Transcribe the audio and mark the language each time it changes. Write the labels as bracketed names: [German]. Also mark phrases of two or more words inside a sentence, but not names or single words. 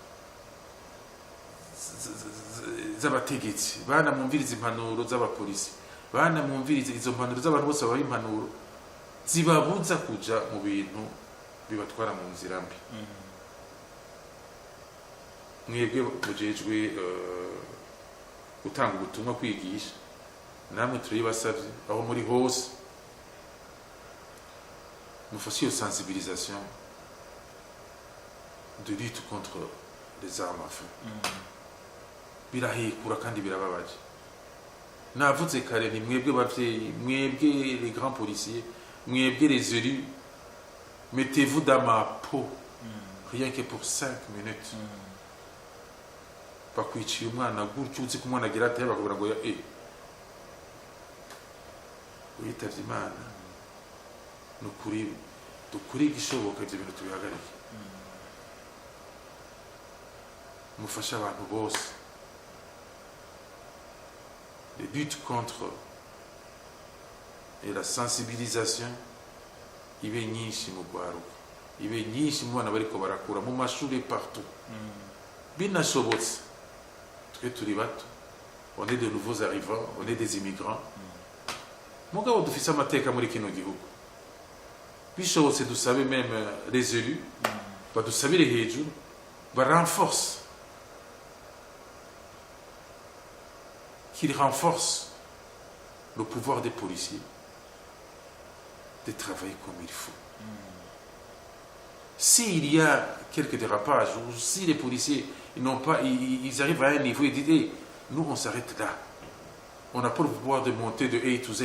[Rundi] z'abategetsi, bana mwumviriza impanuro z'abapolisi, bana mwumviriza izo mpanuro z'abantu bose babaha impanuro zibabuza kuja mu bintu bibatwara mu nzira mbi. Mwebwe mujejwe gutanga ubutumwa, kwigisha, namwe turibasavye aho muri hose mufashe iyo [French] sensibilisation de lutte contre les armes à feu. [Rundi] Birahekura kandi birababaje. navuze kare ni mwebwe bavyeyi, mwebwe [French] les grands policiers, mwebwe les élus, mettez-vous dans ma peau rien que pour 5 minutes. [Rundi] Bakwiciye umwana gutyo uzi ko umwana agira ate bakubwira ngo uyitavye Imana nukuri dukuri igishoboka ibyo bintu tubihagarike. Mufasha abantu bose. [French] Les luttes contre et la sensibilisation [Rundi] ibe nyinshi mu gwaruka, ibe nyinshi mu bana bariko barakura mu mashuri partout. Binashobotse twe turi bato, [French] on est de nouveaux arrivants, on est des immigrants. [Rundi] Mugabo dufise amateka muri kino gihugu. Bishobotse dusabe [French] même les élus, [Rundi] badusabire hejuru, [French] renforce, qu'il renforce le pouvoir des policiers de travailler comme il faut. S'il y a quelques dérapages, ou si les policiers ils arrivent à un niveau et disent hey, nous on s'arrête là, on n'a pas le pouvoir de monter de A to Z.